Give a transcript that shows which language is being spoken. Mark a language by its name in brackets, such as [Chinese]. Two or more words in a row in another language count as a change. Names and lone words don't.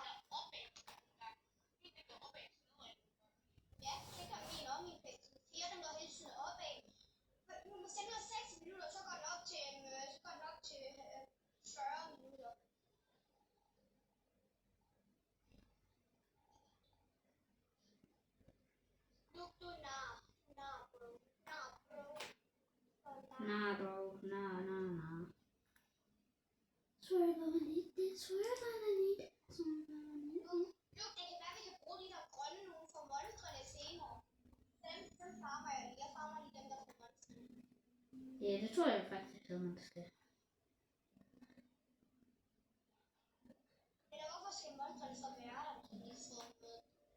[Danish] Ja, det gør min og min pixel 4, den går hele tiden opad. Nu må sende ud 6 minutter, så går den op til, 40 minutter. Du er nar, bro. [English] Nah, bro. Nah. Swear by it. Swear by it. [Danish] Det kan være, vi kan bruge de der grønne nogle for monstrene senere. Dem farmer jeg lige. Jeg farmer lige dem, der får monster. Ja, det tror jeg faktisk, at man skal. Eller hvorfor skal monstrene så være der, hvis de ikke får noget?